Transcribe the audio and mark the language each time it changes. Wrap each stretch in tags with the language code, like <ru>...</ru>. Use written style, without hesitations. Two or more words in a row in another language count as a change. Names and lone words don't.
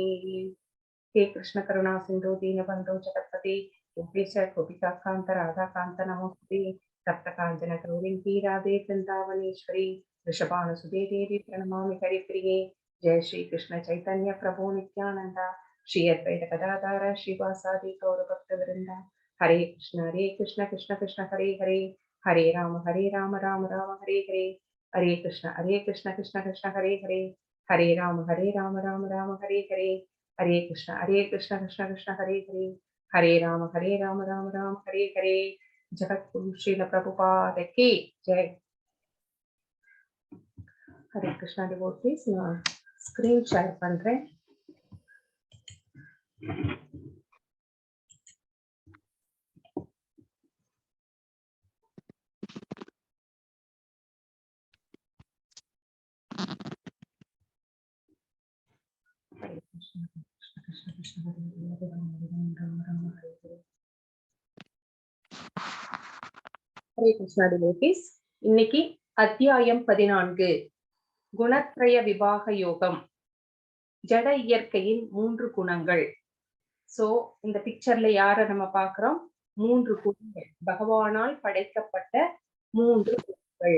<sa>हे कृष्ण करुणा सिंधु दीनबंधु जगत्पते गोपिका कांत राधा कांत नमोस्ते तप्त कांचन गौरी राधे वृंदावनेश्वरी वृषभानुसुते देवी प्रणमामि हरिप्रिये। जय श्री कृष्ण चैतन्य प्रभु नित्यानंद श्री अद्वैत गदाधर श्रीवासादि गौर भक्त वृंदा। हरे कृष्ण कृष्ण कृष्ण हरे हरे, हरे राम राम राम हरे हरे, हरे कृष्ण कृष्ण कृष्ण हरे हरे, हरे राम राम राम हरे हरे, हरे कृष्ण कृष्ण कृष्ण हरे हरे, हरे राम राम राम हरे हरे।</sa> <hi>जगतगुरु श्रील प्रभुपाद की जय।</hi> <sa>हरे कृष्णा डिवोटीज,</sa> <ta>நான் ஸ்கிரீன் ஷேர் பண்றேன்.</ta> <sa>हरे कृष्ण कृष्ण कृष्ण हरे हरे, राम राम राम हरे हरे। हरे कृष्णा डिवोटीज,</sa> <ta>இன்னைக்கு அத்தியாயம் 14 குணத்ரய விபாக யோகம், ஜட இயற்கையின் 3 குணங்கள். சோ இந்த பிக்சர்ல யார நம்ம பார்க்கிறோம்? 3 குணங்கள், பகவானால் படைக்கப்பட்ட 3 குணங்கள்.</ta>